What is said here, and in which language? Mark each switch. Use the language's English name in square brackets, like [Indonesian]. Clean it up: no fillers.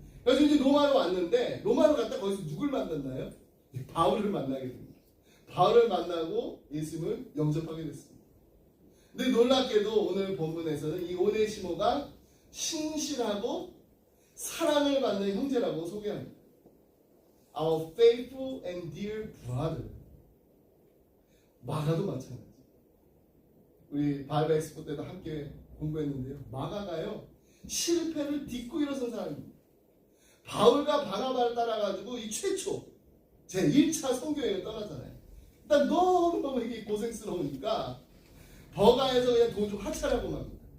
[Korean] 그래서 이제 로마로 왔는데, 로마로 갔다 거기서 누굴 만났나요? 바울을 만나게 됩니다. 바울을 만나고 예수님을 영접하게 됐습니다. 근데 놀랍게도 오늘 본문에서는 이 오네시모가 신실하고 사랑을 받는 형제라고 소개합니다. [English] Our faithful and dear brother. [Korean] 마가도 마찬가지. 우리 바이블 엑스포 때도 함께 공부했는데요, 마가가요, 실패를 딛고 일어선 사람입니다. 바울과 바나바를 따라가지고 이 최초 제 1차 선교여행을 떠나잖아요. 일단 너무너무 이게 고생스러우니까 버가에서 그냥 돈 좀 하차라고 합니다.